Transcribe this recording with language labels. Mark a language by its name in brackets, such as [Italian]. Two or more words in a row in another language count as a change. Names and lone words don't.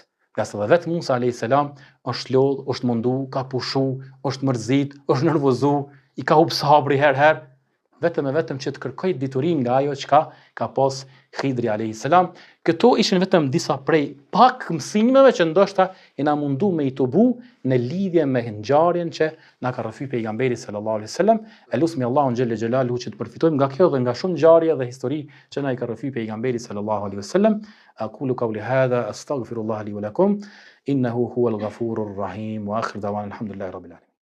[Albanian] Nga se dhe vetë Musa [Arabic] عليه السلام [Albanian] është lodh, është mundu, ka pushu, është mërzit, është nervozu, i ka hup sabri herë, vetëm që të kërkoj diturin nga ajo çka ka pas Hidri [Arabic] عليه السلام. [Albanian] Këto ishin vetëm disa prej pak mësimeve që ndoshta i na mundu me i tubu në lidhje me ngjarjen që na ka rrëfy pejgamberi [Arabic] صلى الله عليه وسلم. [Albanian] Elusmi Allahun [Arabic] جل جلاله [Albanian] që të përfitojmë nga kjo dhe nga shumë ngjarje dhe histori që na i ka rrëfy pejgamberi [Arabic] صلى الله عليه وسلم. أقول قولي هذا أستغفر الله لي ولكم إنه هو الغفور الرحيم وآخر دعوانا الحمد لله رب العالمين.